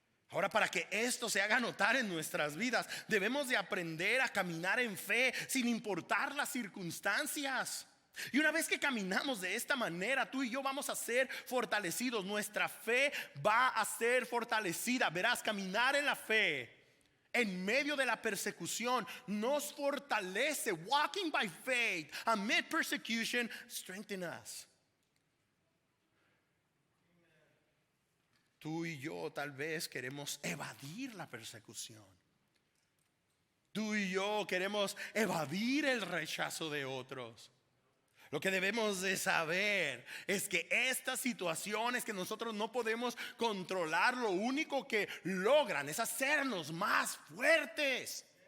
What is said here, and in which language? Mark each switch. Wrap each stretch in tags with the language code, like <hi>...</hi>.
<es>Ahora, para que esto se haga notar en nuestras vidas, debemos de aprender a caminar en fe sin importar las circunstancias. Y una vez que caminamos de esta manera, tú y yo vamos a ser fortalecidos. Nuestra fe va a ser fortalecida. Verás, caminar en la fe en medio de la persecución nos fortalece.</es> <en>Walking by faith amid persecution strengthens us.</en> <es>Tú y yo tal vez queremos evadir la persecución. Tú y yo queremos evadir el rechazo de otros. Lo que debemos de saber es que estas situaciones que nosotros no podemos controlar, lo único que logran es hacernos más fuertes.</es>